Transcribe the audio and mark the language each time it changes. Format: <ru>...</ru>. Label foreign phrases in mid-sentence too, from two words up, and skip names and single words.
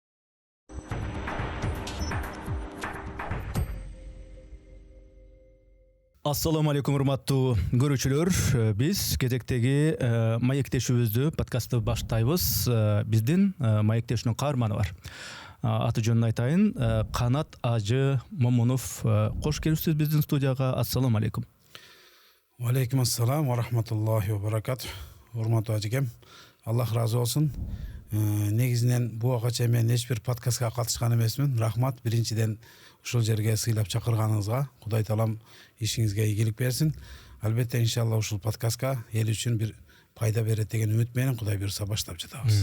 <ar>السلام عليكم,</ar> <ky>урматтуу көрүүчүлөр. Биз кезектеги маектешүүбүздү, подкастты баштайбыз. Биздин маектешүүнүн каарманы бар. Аты жөнүн айтайын, Канат Ажы Момунов. Кош келипсиз биздин студияга.</ky> <ar>السلام عليكم. وعليكم السلام ورحمة الله وبركاته.</ar> <ky>Урматтуу ажыкем, Аллах разы болсун. Негизинен буга чейин мен эч бир подкастка катышкан эмесмин. Рахмат биринчиден ушул жерге сыйлап чакырганыңызга. Кудай таалам ишиңизге ийгилик берсин. Албетте иншалла ушул подкастка эл үчүн бир пайда берет деген үмүт менен Кудай буйрса баштап жатабыз.</ky>